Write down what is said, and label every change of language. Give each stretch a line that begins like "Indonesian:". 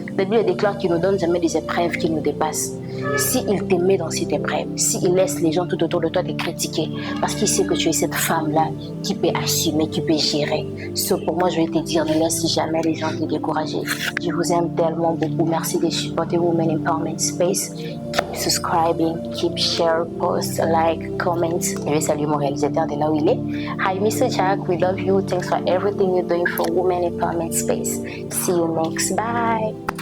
French: La Bible déclare qu'il ne nous donne jamais des épreuves qui nous dépassent. S'il te met dans cette épreuve, s'il laisse les gens tout autour de toi te critiquer, parce qu'il sait que tu es cette femme-là qui peut assumer, qui peut gérer. Pour moi, je vais te dire, ne laisse jamais les gens te décourager. Je vous aime tellement beaucoup. Merci de supporter Women Empowerment Space.
English: Keep subscribing, keep share, post, like, comment.
French: Je vais saluer mon réalisateur de là où il est.
English: Hi, Mr. Jack, we love you. Thanks for everything you're doing for Women Empowerment Space. See you next. Bye.